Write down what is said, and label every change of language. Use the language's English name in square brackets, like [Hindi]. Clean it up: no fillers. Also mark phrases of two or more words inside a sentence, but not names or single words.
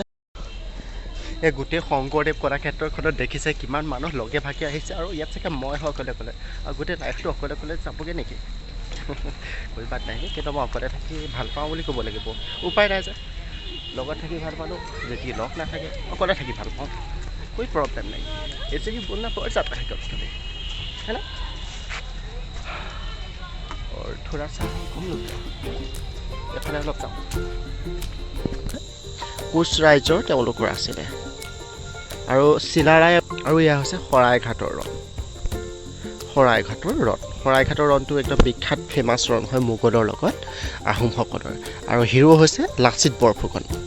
[Assamese] এই গোটেই শংকৰদেৱ কলাক্ষেত্ৰখনত দেখিছে কিমান মানুহ লগে ভাগে আহিছে, আৰু ইয়াত চাগে মই অকলে অকলে, আৰু গোটেই লাইফটো অকলে অকলে যাবগৈ নেকি? বাদ নাই, কিন্তু মই অকলে থাকি ভাল পাওঁ বুলি ক'ব লাগিব, উপায় নাই যে। লগত থাকি ভাল পালোঁ, যদি লগ নাথাকে অকলে থাকি ভাল পাওঁ, [Hindi] कोई प्रॉब्लम नहीं, ऐसे ही बोलना पड़ जाता है कभी कभी, है ना। और थोड़ा सा घूम लो, [Assamese] এফালে অলপ যাওঁ। কোচ ৰাইজৰ তেওঁলোকৰ আছিলে, আৰু চিলাৰায়, আৰু এয়া হৈছে শৰাইঘাটৰ ৰণ। শৰাইঘাটৰ ৰণটো একদম বিখ্যাত ফেমাছ ৰণ হয় মোগলৰ লগত আহোমসকলৰ, আৰু হিৰো হৈছে লাচিত বৰফুকন।